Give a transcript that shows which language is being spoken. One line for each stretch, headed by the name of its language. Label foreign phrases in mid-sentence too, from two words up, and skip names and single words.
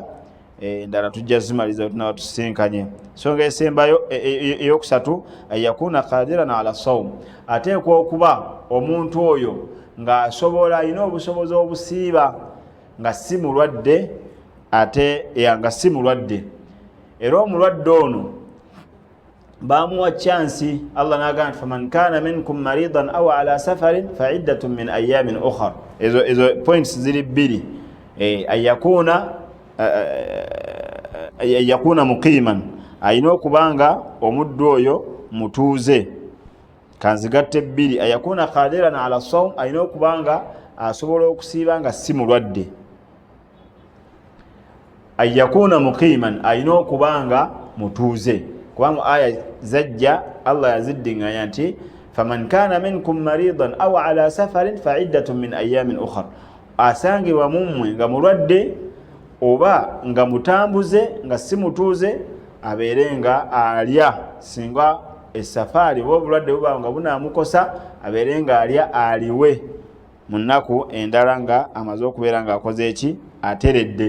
Ganda: Ndala tujja zimaliza tunaba tusinkanye. Ensonga esembayo eyokusatu
Arabic: أن يكون قادرا على الصوم,
Ganda: ateekwa okuba omuntu oyo ng'asobola alina obusobozi obusiiba nga si mulwadde ate nga si mulwadde. Era omulwadde ono bamuwa chansi. Allah n'agamba nti
Arabic: فمن كان منكم مريضا أو على سفر فعدة من أيام أخر.
Ganda: Ezo points ziri 2.
Arabic: أن يكون مقيما,
Ganda: ayina okubanga omuddu oyo mutuuze. Kanzigatte 2.
Arabic: أن يكون قادرا على الصوم,
Ganda: ayina okubanga asobola okusiiba nga si mulwadde.
Arabic: أن يكون مقيما,
Ganda: ayina okubanga mutuuze. Kubanga aya zajja Allah yaziddinganya nti
Arabic: فمن كان منكم مريضا أو على سفر فعدة من أيام أخر.
Ganda: Asangibwa mummwe nga mulwadde oba nga mutambuze nga si mutuuze, abeere nga alya. Singa esafaari oba obulwadde buba nga bunaamukosa, abeere nga alya aliwe mu nnaku endala nga amaze okubeera ng'akoze eki ateredde.